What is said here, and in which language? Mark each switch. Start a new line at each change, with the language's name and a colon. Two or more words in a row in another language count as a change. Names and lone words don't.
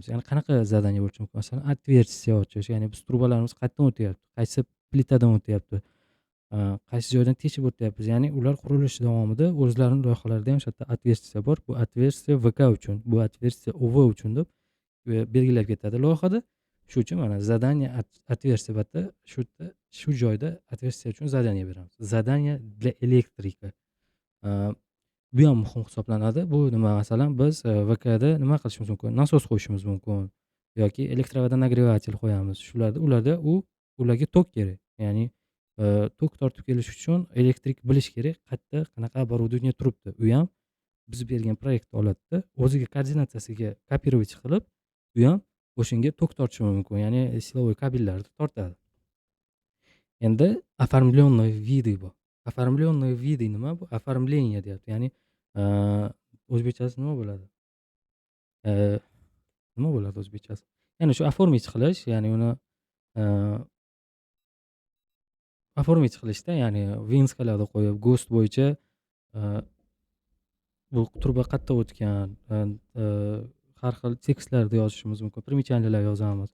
Uzbek: Ya'ni qanaqa zadaniya bo'lishi mumkin? Masalan, отверстие ochish, ya'ni biz trubalarimiz qayerdan o'tyapti, qaysi plitadan o'tyapti, qaysi joydan teshib o'tyapmiz. Ya'ni ular qurilish davomida o'zlarining loyihalarida ham o'sha yerda отверстие bor. Bu отверстие VK uchun, bu отверстие UV uchun deb belgilab ketadi loyihada. Shu uchun mana
Russian: zadание отверстие
Uzbek: bu yerda shu joyda отверстие uchun zadание beramiz.
Russian: Zadание для электрика.
Uzbek: Bu ham muhim hisoblanadi. Bu nima? Masalan, biz VKda nima qilishimiz mumkin? Nasos qo'yishimiz mumkin yoki elektrovodonagреватель qo'yamiz. Ularda ularga tok kerak. Ya'ni tok tortib kelish uchun elektrik bilish kerak, qayerda qanaqa оборудование turibdi. U ham biz bergan proyektni oladida, o'ziga koordinatsiyasiga kopировать qilib, u ham o'shanga tok tortishi mumkin. Ya'ni silovoy kabellarni tortadi. Endi
Russian: оформленные виды
Uzbek: bu.
Russian: Оформленные виды
Uzbek: nima bu? Оформление deyapti. Ya'ni o'zbekchasi nima bo'ladi? Nima bo'ladi o'zbekchasi? Ya'ni shu оформить qilish, ya'ni uni оформить qilishda, ya'ni vinskalarni qo'yib, GOST bo'yicha bu truba qayerda o'tgan, har xil tekstlarda yozishimiz mumkin, примечаниялар yozamiz.